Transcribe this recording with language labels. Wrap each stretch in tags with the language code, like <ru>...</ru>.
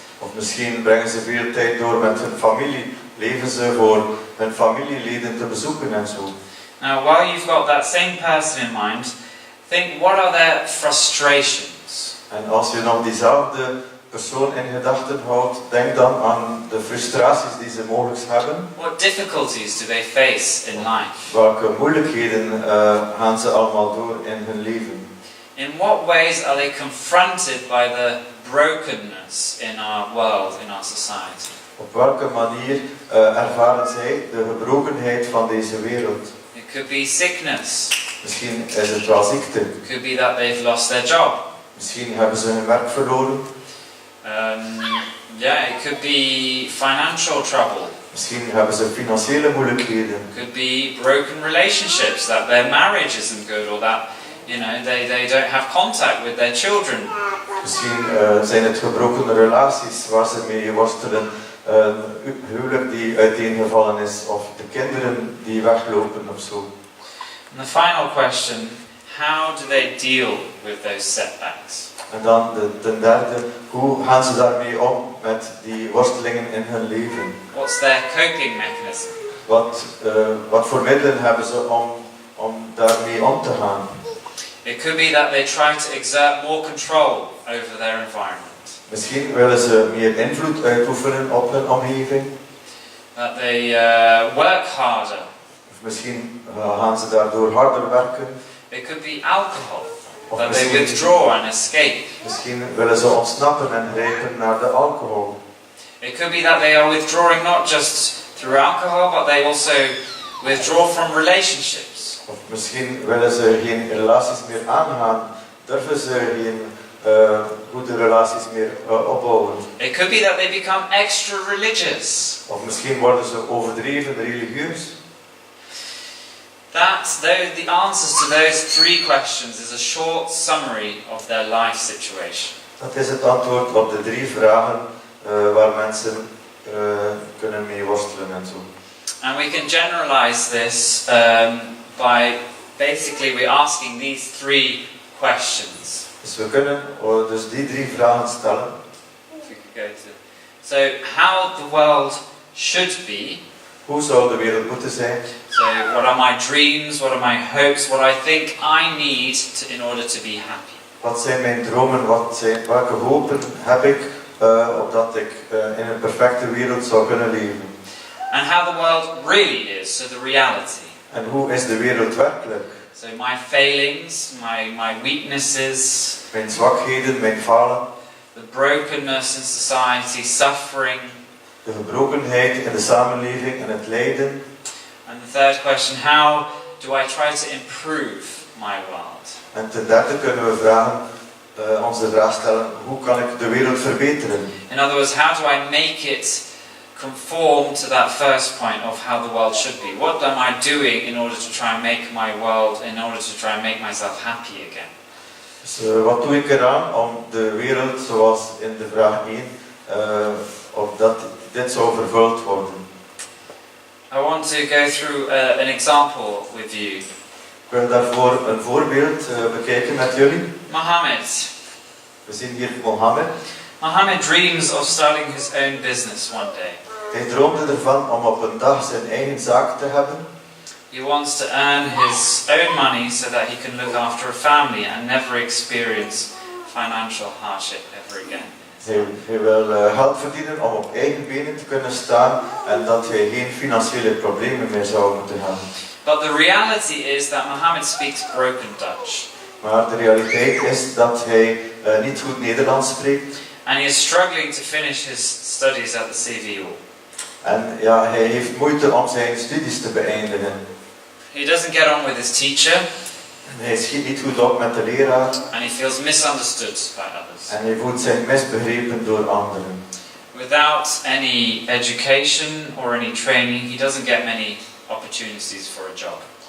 <nl>Of misschien brengen ze veel tijd door met hun familie. Leven ze voor hun familieleden te bezoeken en zo.</nl> <en>Now, while you've got that same person in mind, think what are their frustrations?</en> <nl>En als je nog diezelfde persoon in gedachten houdt, denk dan aan de frustraties die ze mogelijk hebben.</nl> <en>What difficulties do they face in life?</en> <nl>Welke moeilijkheden gaan ze allemaal door in hun leven?</nl> <en>In what ways are they confronted by the brokenness in our world, in our society?</en> <nl>Op welke manier ervaren zij de gebrokenheid van deze wereld?</nl> <en>It could be sickness.</en> <nl>Misschien is het wel ziekte.</nl> <en>It could be that they've lost their job.</en> <nl>Misschien hebben ze hun werk verloren.</nl> <en>It could be financial trouble.</en> <nl>Misschien hebben ze financiële moeilijkheden.</nl> <en>It could be broken relationships, that their marriage isn't good, or that they don't have contact with their children.</en> <nl>Misschien zijn het gebroken relaties waar ze mee worstelen. een huwelijk die uiteengevallen is of de kinderen die weglopen of zo.</nl> <en>And the final question, how do they deal with those setbacks?</en> <nl>En dan ten derde, hoe gaan ze daarmee om met die worstelingen in hun leven?</nl> <en>What's their coping mechanism?</en> <nl>Wat voor middelen hebben ze om daarmee om te gaan?</nl> <en>It could be that they try to exert more control over their environment.</en> <nl>Misschien willen ze meer invloed uitoefenen op hun omgeving.</nl> <en>That they work harder.</en> <nl>Of misschien gaan ze daardoor harder werken.</nl> <en>It could be alcohol.</en> <nl>Of</nl> <en>That they withdraw and escape.</en> <nl>misschien willen ze ontsnappen en grijpen naar de alcohol.</nl> <en>It could be that they are withdrawing not just through alcohol, but they also withdraw from relationships.</en> <nl>Of misschien willen ze geen relaties meer aangaan. Durven ze geen goede relaties meer opbouwen.</nl> <en>It could be that they become extra religious.</en> <nl>Of misschien worden ze overdreven religieus.</nl> <en>The answers to those three questions is a short summary of their life situation.</en> <nl>Dat is het antwoord op de 3 vragen waar mensen kunnen mee worstelen en zo.</nl> <en>And we can generalize this by basically we're asking these 3 questions.</en> <nl>Dus we kunnen dus die 3 vragen stellen.</nl> <en>If we could go to. So, how the world should be.</en> <nl>Hoe zou de wereld moeten zijn?</nl> <en>So, what are my dreams? What are my hopes? What I think I need in order to be happy?</en> <nl>Wat zijn mijn dromen? Welke hopen heb ik opdat ik in een perfecte wereld zou kunnen leven?</nl> <en>And how the world really is, so the reality.</en> <nl>En hoe is de wereld werkelijk?</nl> <en>So my failings, my weaknesses,</en> <nl>Mijn zwakheden, mijn falen,</nl> <en>the brokenness in society, suffering.</en> <nl>de gebrokenheid in de samenleving en het lijden.</nl> <en>And the third question, how do I try to improve my world?</en> <nl>En ten derde kunnen we ons de vraag stellen, hoe kan ik de wereld verbeteren?</nl> <en>In other words, how do I make it conform to that first point of how the world should be? What am I doing in order to try and make my world, in order to try and make myself happy again?</en> <nl>Dus wat doe ik eraan om de wereld, zoals in de vraag 1, opdat dit zou vervuld worden?</nl> <en>I want to go through an example with you.</en> <nl>Ik wil daarvoor een voorbeeld bekijken met jullie.</nl> <en>Mohammed.</en> <nl>We zien hier Mohammed.</nl> <en>Mohammed dreams of starting his own business one day.</en> <nl>Hij droomde ervan om op een dag zijn eigen zaak te hebben.</nl> <en>He wants to earn his own money so that he can look after a family and never experience financial hardship ever again.</en> <nl>Hij wil geld verdienen om op eigen benen te kunnen staan en dat hij geen financiële problemen meer zou moeten hebben.</nl> <en>But the reality is that Mohammed speaks broken Dutch.</en> <nl>Maar de realiteit is dat hij niet goed Nederlands spreekt.</nl> <en>And he is struggling to finish his studies at the CVO.</en> <nl>En ja, hij heeft moeite om zijn studies te beëindigen.</nl> <en>He doesn't get on with his teacher.</en> <nl>En hij schiet niet goed op met de leraar.</nl> <en>And he feels misunderstood by others.</en> <nl>En hij voelt zich misbegrepen door anderen.</nl> <en>Without any education or any training, he doesn't get many opportunities for a job.</en>